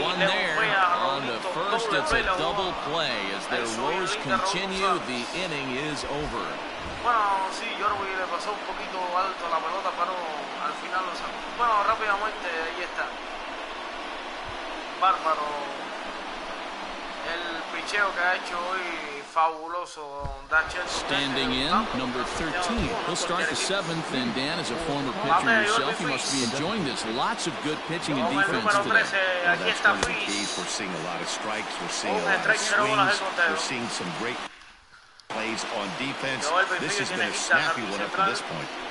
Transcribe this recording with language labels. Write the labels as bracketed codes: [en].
[en] One there, on the first, it's a double play. As their woes continue, the inning is over. [es] Bueno, sí, Jordi le pasó un poquito alto la pelota, pero al final lo sacó. Bueno, rápidamente, ahí está. Bárbaro. El picheo que ha hecho hoy, fabuloso. [en] Standing in, number 13. He'll start the 7th, and Dan, as a former pitcher himself, he must be enjoying this. Lots of good pitching and defense today. Well, that's one of the keys. We're seeing a lot of strikes. We're seeing a lot of swings. We're seeing some great plays on defense. This has been a snappy one up to this point.